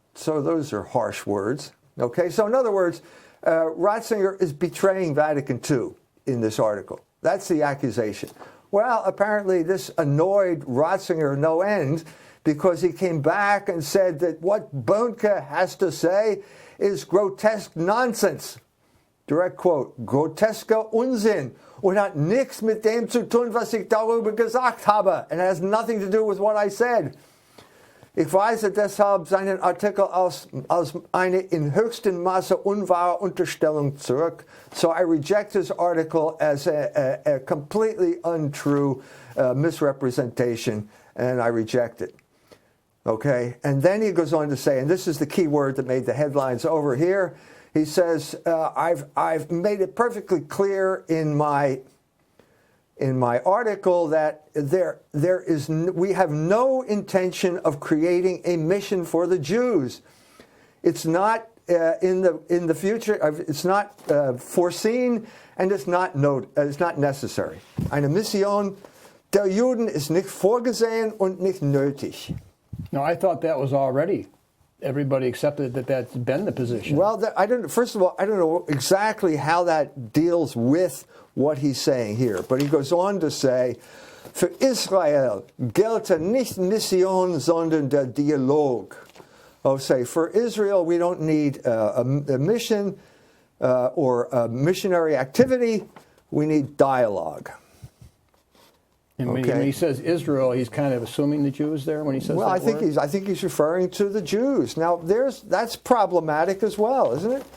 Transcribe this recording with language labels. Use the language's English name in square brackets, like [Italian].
[English] So those are harsh words. Okay, so in other words, Ratzinger is betraying Vatican II in this article. That's the accusation. Well, apparently this annoyed Ratzinger no end, because he came back and said that what Böhnke has to say is grotesque nonsense. Direct quote, [German] grotesker Unsinn und hat nichts mit dem zu tun, was ich darüber gesagt habe. [English] And it has nothing to do with what I said. [German] Ich weise deshalb seinen Artikel als eine in höchstem Maße unwahre Unterstellung zurück. [English] So I reject his article as a completely untrue misrepresentation, and I reject it. Okay, and then he goes on to say, and this is the key word that made the headlines over here. He says, I've made it perfectly clear in my article that we have no intention of creating a mission for the Jews. It's not in the future. It's not foreseen, and it's not necessary. [German] Eine Mission der Juden ist nicht vorgesehen und nicht nötig. [English] No, I thought that was already. Everybody accepted that that's been the position. Well, first of all, I don't know exactly how that deals with what he's saying here. But he goes on to say, [German] für Israel gelte nicht Mission, sondern der Dialog. [English] Oh, say, for Israel, we don't need a mission or a missionary activity. We need dialogue. And when he says Israel, he's kind of assuming the Jews there when he says that I think he's referring to the Jews. Now, that's problematic as well, isn't it?